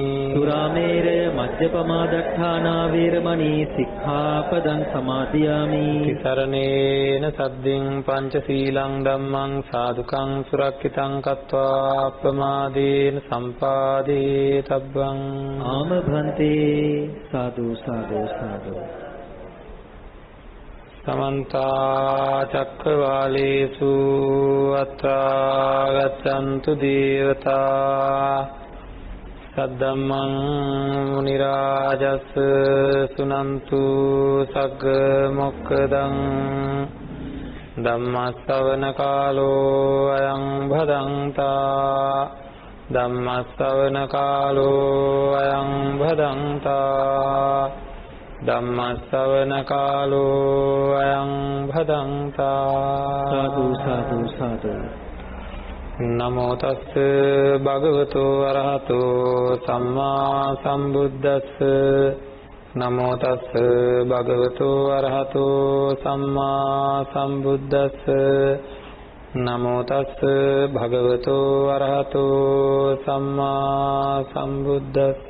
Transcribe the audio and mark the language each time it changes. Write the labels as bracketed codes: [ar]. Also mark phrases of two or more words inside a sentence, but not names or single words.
[pi] සුරාමේරය මජ්ජපමා දට්ඨානා වේරමණී සික්ඛාපදං සමාදියාමි තිසරණේන සද්දින් පංචශීලං ධම්මං සාදුකං සුරක්ෂිතං කତ୍වා අප්පමාදේන සම්පාදේ තබ්බං ආම භන්තේ සාදු සාදු සාදු සමන්ත චක්කවාලේසු අත්‍රා ගච්ඡන්තු දේවතා සද්දම්මං මුනි රාජස් සුනන්තු සග්ග මොක්ඛදං ධම්ම ශ්‍රවණ කාලෝ අයං භදංතා ධම්ම ශ්‍රවණ කාලෝ අයං භදංතා ධම්ම ශ්‍රවණ කාලෝ අයං භදංතා සාදු සාදු සාදු නමෝ තස්ස භගවතු අරහතෝ සම්මා සම්බුද්දස්ස නමෝ තස්ස භගවතු අරහතෝ සම්මා සම්බුද්දස්ස නමෝ තස්ස භගවතු අරහතෝ සම්මා සම්බුද්දස්ස